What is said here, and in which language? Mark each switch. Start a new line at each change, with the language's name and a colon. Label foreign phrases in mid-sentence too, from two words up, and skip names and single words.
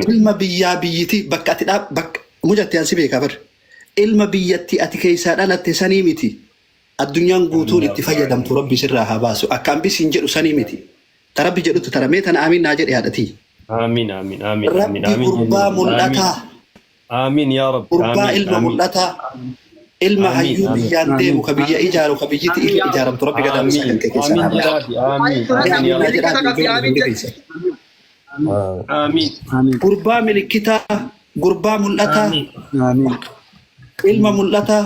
Oromo: Ilma biyyaa biyyiti bakka ati bakka mucatti ansi beekaa bar. Ilma biyyatti ati keessaa dhalatte sanii miti. Addunyaan guutuun itti fayyadamtu rabbi sirraa haa baasu. Akka hambisiin jedhu sanii miti. Ta rabbi jedhutu taramee tana amiin naa jedhe haadhatii.
Arabic: آمين آمين آمين آمين
Oromo: Rabbi gurbaa mul'ataa.
Arabic: آمين يا رب
Oromo: Gurbaa ilma mul'ataa. Ilma hayyuu biyyaan deemu ka biyya ijaaru ka biyyiti ilma ijaaramtu rabbi gadaamisa kan kee keessaa haa baasu.
Arabic: آمين
Oromo: Gurbaa milikitaa, gurbaa mul'ataa, ilma mul'ataa.